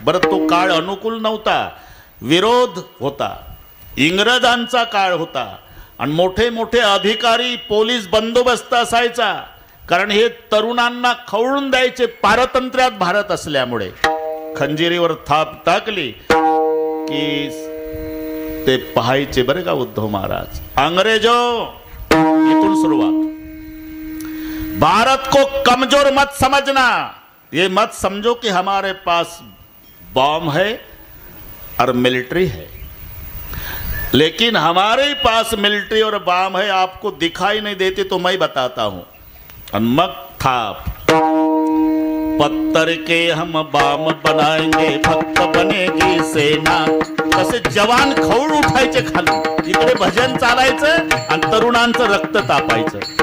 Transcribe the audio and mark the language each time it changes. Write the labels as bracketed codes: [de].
[mr] बरं तो काळ अनुकूल नव्हता, विरोध होता, इंग्रजांचा काळ होता आणि मोठे मोठे अधिकारी पोलीस बंदोबस्त असायचा, कारण हे तरुणांना खवळून द्यायचे पारतंत्र्यात भारत असल्यामुळे. खंजिरीवर थाप टाकली की ते पाहायचे बरं का उद्धव महाराज. अंग्रेजो, इथून सुरुवात. [hi] भारत को कमजोर मत समझना, ये मत समझो कि हमारे पास बॉम्ब है और मिलिट्री है, लेकिन हमारे पास मिलिट्री और बॉम्ब है, आपको दिखाई नहीं देती तो मैं बताता हूं. [mr] मग थाप. [hi] पत्थर के हम बाम बनाएंगे, फक्त बनेगी सेना. [mr] तसे जवान खवळ उठायचे खाली, इकडे भजन चालायचं आणि तरुणांचं रक्त तापायचं.